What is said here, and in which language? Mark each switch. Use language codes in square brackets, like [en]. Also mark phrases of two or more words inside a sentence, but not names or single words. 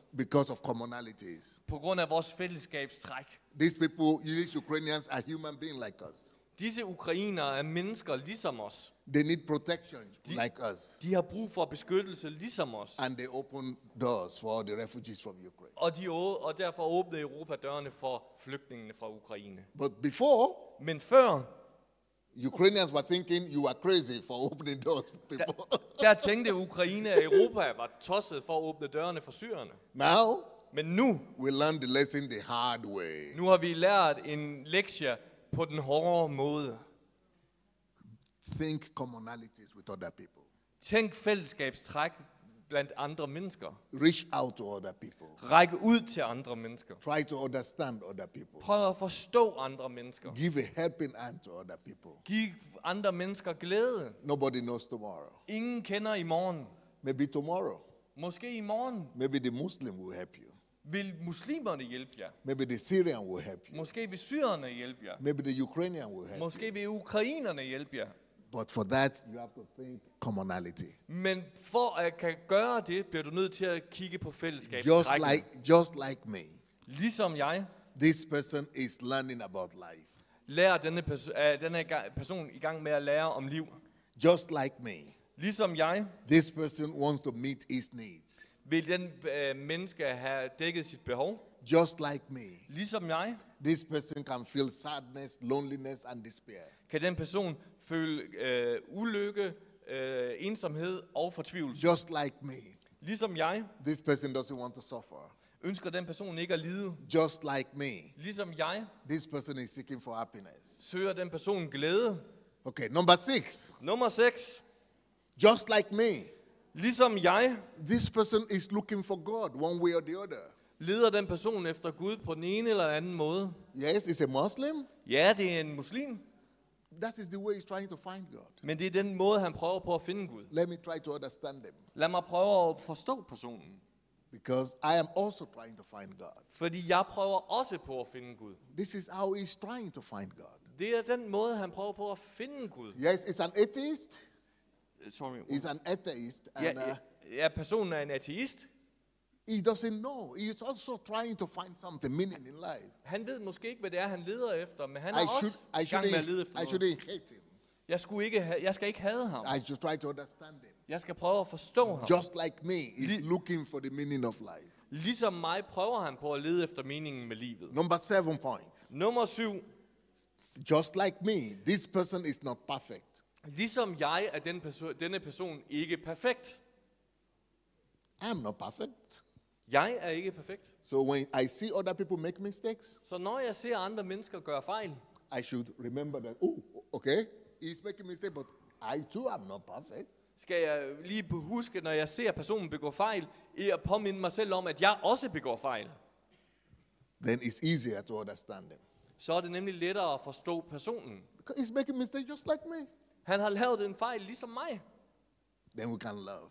[en] because of commonalities. [da] På grund af vores fællesskabstræk. [en] These people, these Ukrainians, are human beings like us. [da] Disse ukrainere er mennesker ligesom os. [en] They need protection like us. [da] De har brug for beskyttelse ligesom os. [en] And they open doors for the refugees from Ukraine. [da] Og derfor åbnede Europa dørene for flygtningene fra Ukraine. [en] But before, [da] Men før, [en] Ukrainians were thinking you were crazy for opening doors for people. [da] Der tænkte Ukraine, at Europa var tosset for at åbne dørene for syrerne. [en] Now, [da] Men nu [en] we learn the lesson the hard way. [da] har vi lært en lektie på den hårde måde. [en] Think commonalities with other people. [da] Tænk fællesskabstræk blandt andre mennesker. [en] Reach out to other people. [da] Ræk ud til andre mennesker. [en] Try to understand other people. [da] Prøv at forstå andre mennesker. [en] Give a helping hand to other people. [da] Giv andre mennesker glæde. [en] Nobody knows tomorrow. [da] Ingen kender i morgen. [en] Maybe tomorrow. [da] Måske i morgen [en] Maybe the Muslim will help you. [da] vil muslimerne hjælpe jer. [en] Maybe the Syrian will help you. [da] Måske vil syrerne hjælpe jer. [en] Maybe the Ukrainian will help you. [da] Måske vil ukrainerne hjælpe jer. [en] But for that, you have to think commonality. [da] Men for at kan gøre det, bliver du nødt til at kigge på [en] Just [da] fællesskabstrækken. [en] like me. [da] Ligesom jeg [en] This person is learning about life. [da] lærer denne person i gang med at lære om liv. [en] Just like me. [da] Ligesom jeg [en] This person wants to meet his needs. [da] vil den menneske have dækket sit behov. [en] Just like me. [da] Ligesom jeg [en] This person can feel sadness, loneliness, and despair. [da] kan den person føle ulykke, ensomhed og fortvivlelse. [en] Just like me. [da] Ligesom jeg [en] This person doesn't want to suffer. [da] ønsker den person ikke at lide. [en] Just like me. [da] Ligesom jeg [en] This person is seeking for happiness. [da] søger den person glæde. [en] Okay, number 6. [da] Nummer 6. [en] Just like me. [da] Ligesom jeg [en] This person is looking for God one way or the other. [da] leder den person efter Gud på den ene eller anden måde. [en] Yes, it's a Muslim. [da] Ja, det er en muslim, [en] That is the way he's trying to find God. [da] men det er den måde, han prøver på at finde Gud. [en] Let me try to understand them. [da] Lad mig prøve at forstå personen. [en] Because I am also trying to find God. [da] Fordi jeg prøver også på at finde Gud. [en] This is how he's trying to find God. [da] Det er den måde, han prøver på at finde Gud. [en] Yes, it's an atheist. Sorry. He's an atheist. [da] Ja, [en] And [da] ja, personen er en ateist. [en] he doesn't know. He's also trying to find something, meaning in life. [da] Han ved måske ikke, hvad det er, han leder efter, men han er [en] I [da] også i gang med at lede efter noget. [en] shouldn't hate him. [da] Jeg skal ikke hade ham. [en] I should try to understand him. [da] Jeg skal prøve at forstå ham. [en] Just like me, he's looking for the meaning of life. [da] Ligesom mig prøver han på at lede efter meningen med livet. [en] Number 7 point. [da] Nummer 7. [en] Just like me, this person is not perfect. [da] Ligesom jeg er denne person ikke perfekt. [en] I am not perfect. [da] Jeg er ikke perfekt. [en] So when I see other people make mistakes, [da] Så når jeg ser andre mennesker gøre fejl, [en] I should remember that, oh, okay, he's making mistakes, but I too am not perfect. [da] skal jeg lige huske, når jeg ser personen begå fejl, at påminde mig selv om, at jeg også begår fejl. [en] Then it's easier to understand them. [da] Så er det nemlig lettere at forstå personen. [en] Because he's making mistakes just like me. [da] Han har lavet en fejl ligesom mig. [en] Then we can love.